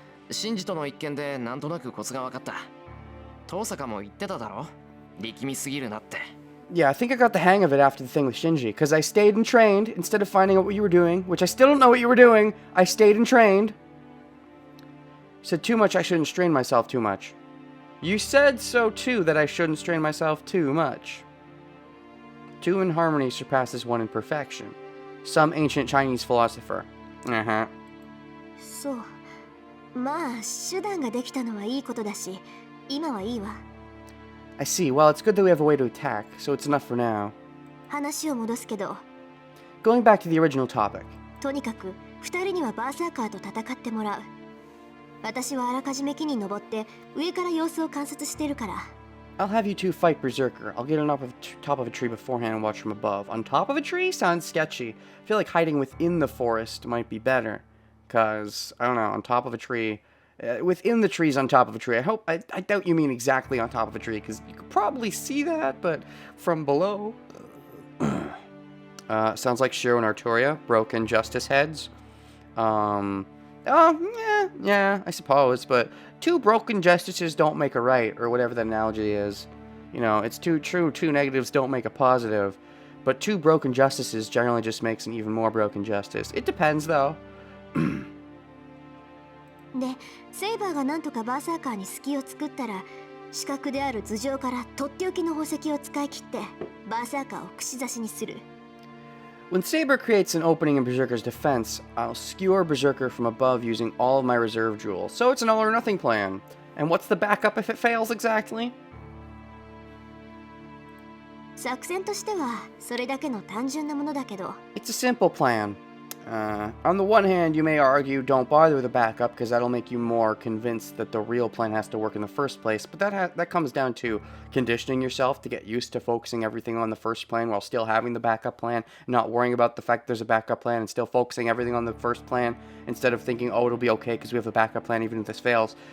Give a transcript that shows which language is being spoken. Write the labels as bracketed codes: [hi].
[ja] シンジとの一件でなんとなくコツが分かった。遠坂も言ってただろ、力みすぎるなって。 [en] Yeah, I think I got the hang of it after the thing with Shinji, because I stayed and trained instead of finding out what you were doing, which I still don't know what you were doing. I stayed and trained. You said too much, I shouldn't strain myself too much. You said so too, that I shouldn't strain myself too much. 2 in harmony surpasses 1 in perfection. Some ancient Chinese philosopher. Uh-huh. [ja] そう。まあ手段ができたのはいいことだし、今はいいわ。 [en] I see. Well, it's good that we have a way to attack, so it's enough for now. [ja] 話を戻すけど、 [en] Going back to the original topic. [ja] とにかく2人にはバーサーカーと戦ってもらう。私はあらかじめ木に登って上から様子を観察してるから。 [en] I'll have you two fight Berserker. I'll get on top of a tree beforehand and watch from above. On top of a tree? Sounds sketchy. I feel like hiding within the forest might be better. Because, I don't know, on top of a tree... within the trees on top of a tree. I doubt you mean exactly on top of a tree, because you could probably see that, but from below... sounds like Shiro and Arturia, broken justice heads. Yeah, I suppose, but 2 broken justices don't make a right, or whatever that analogy is. You know, it's too true, 2 negatives don't make a positive, but 2 broken justices generally just makes an even more broken justice. It depends, though. [ja] で、セイバーがなんとかバーサーカーに隙を作ったら、死角である頭上からとっておきの宝石を使い切って、バーサーカーを串刺しにする。 [en] When Saber creates an opening in Berserker's defense, I'll skewer Berserker from above using all of my reserve jewels. So it's an all or nothing plan. And what's the backup if it fails exactly? [ja] 作戦としてはそれだけの単純なものだけど。 [en] It's a simple plan. On the one hand, you may argue don't bother with a backup because that'll make you more convinced that the real plan has to work in the first place, but that comes down to conditioning yourself to get used to focusing everything on the first plan while still having the backup plan, not worrying about the fact there's a backup plan and still focusing everything on the first plan instead of thinking, oh, it'll be okay because we have a backup plan even if this fails.